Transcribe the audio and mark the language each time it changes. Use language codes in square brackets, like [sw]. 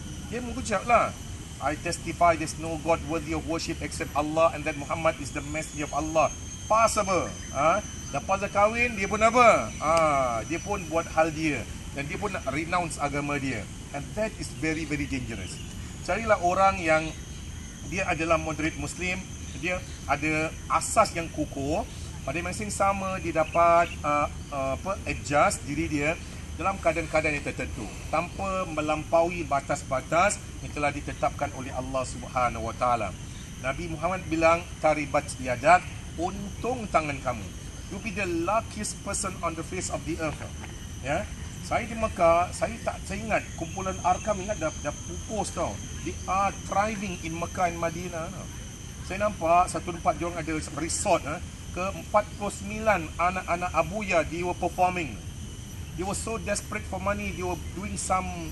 [ms] Dia mengucap lah, [en] I testify there's no God worthy of worship except Allah, and that Muhammad is the messenger of Allah. [ms] Pas apa? Lepas dah kahwin, dia pun apa? Dia pun buat hal dia, dan dia pun nak renounce agama dia. [en] And that is very, very dangerous. [ms] Carilah orang yang dia adalah [en] moderate Muslim, [ms] dia ada asas yang kukuh, pada masa yang sama dia dapat adjust diri dia dalam keadaan-keadaan yang tertentu, tanpa melampaui batas-batas yang telah ditetapkan oleh Allah Subhanahu Wa Taala. Nabi Muhammad bilang, [ar] taribat yadak, [ms] untung tangan kamu. [en] You be the luckiest person on the face of the earth. Ya. [ms] Saya di Mekah, saya ingat kumpulan Arkam, ingat dah pupus tau. [en] They are thriving in Mekah and Madinah. [ms] Saya nampak satu tempat diorang ada resort ke 49 anak-anak abuya, [en] they were performing. They were so desperate for money, they were doing some